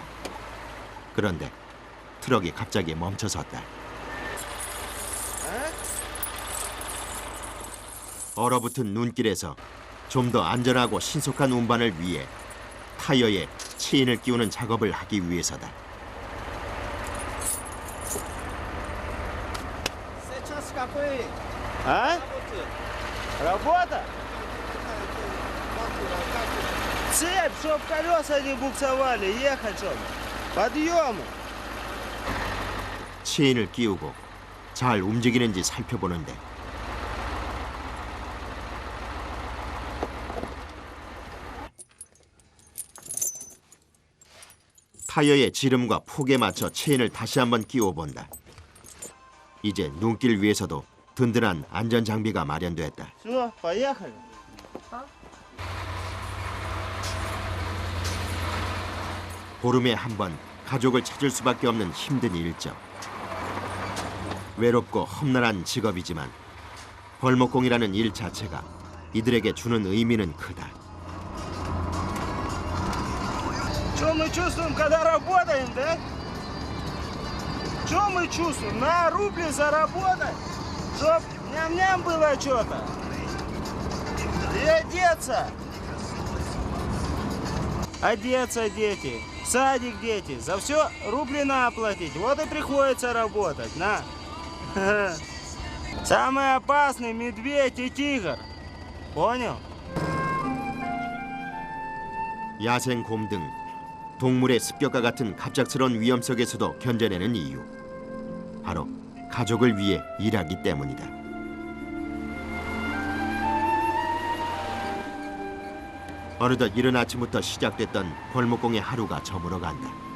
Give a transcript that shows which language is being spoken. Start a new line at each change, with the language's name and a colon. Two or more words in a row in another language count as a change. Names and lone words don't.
Korean: 그런데 트럭이 갑자기 멈춰섰다. 얼어붙은 눈길에서 좀 더 안전하고 신속한 운반을 위해 타이어에 체인을 끼우는 작업을 하기 위해서다.
Russian: А? Работа? Цепь, чтоб колеса не буксовали, ехать 좀. Подъемы.
Korean: 체인을 끼우고 잘 움직이는지 살펴보는데 타이어의 지름과 폭에 맞춰 체인을 다시 한번 끼워본다. 이제 눈길 위에서도 든든한 안전장비가 마련됐다.
Russian: Все, поехали.
Korean: 보름에 한 번 가족을 찾을 수밖에 없는 힘든 일정. 외롭고 험난한 직업이지만 벌목공이라는 일 자체가 이들에게 주는 의미는 크다.
Russian: Что мы чувствуем, когда работаем, да? Что мы чувствуем? На рубли заработать, чтоб ням-ням было что-то. И одеться. Одеться дети, в садик дети. За все рубли наплатить. Вот и приходится работать, на. Самый опасный медведь и тигр. Понял?
Korean: 야생 곰 등 동물의 습격과 같은 갑작스러운 위험 속에서도 견뎌내는 이유. 바로 가족을 위해 일하기 때문이다. 어느덧 이른 아침부터 시작됐던 벌목공의 하루가 저물어간다.